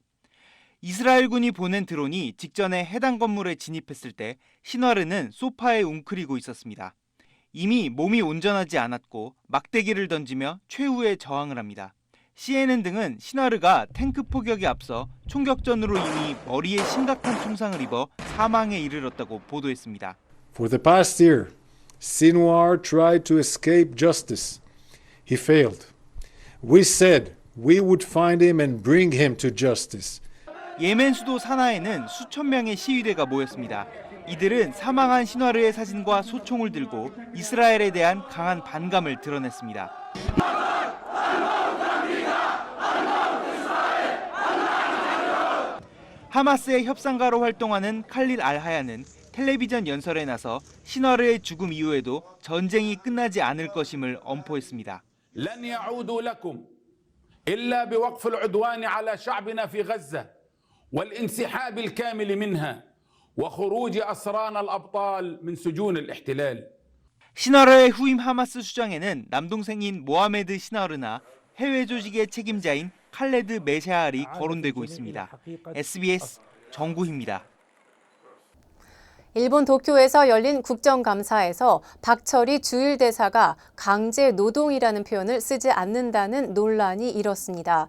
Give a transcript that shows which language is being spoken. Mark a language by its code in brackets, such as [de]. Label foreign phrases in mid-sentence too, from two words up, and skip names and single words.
[ko] 이스라엘군이 보낸 드론이 직전에 해당 건물에 진입했을 때 시나르는 소파에 웅크리고 있었습니다. 이미 몸이 온전하지 않았고 막대기를 던지며 최후의 저항을 합니다. CNN 등은 시나르가 탱크 포격에 앞서 총격전으로 이미 머리에 심각한 총상을 입어 사망에 이르렀다고 보도했습니다. [en] For the past year, Sinwar tried to escape justice. He failed. We said we would find him and bring him to justice. [ko] 예멘 수도 사나에는 수천 명의 시위대가 모였습니다. 이들은 사망한 시나르의 사진과 소총을 들고 이스라엘에 대한 강한 반감을 드러냈습니다. 하마스의 협상가로 활동하는 칼릴 알하야는 텔레비전 연설에 나서 시나르의 죽음 이후에도 전쟁이 끝나지 않을 것임을 엄포했습니다. [ar] لن يعودوا لكم إلا بوقف العدوان على شعبنا في غزة والانسحاب الكامل منها وخروج أسرانا الأبطال من سجون الاحتلال. [ko] 시나르의 후임 하마스 수장에는 남동생인 모하메드 시나르나 해외 조직의 책임자인 칼레드 메샤알이 거론되고 있습니다. SBS 정구희입니다. 일본 도쿄에서 열린 국정감사에서 박철희 주일대사가 강제 노동이라는 표현을 쓰지 않는다는 논란이 일었습니다.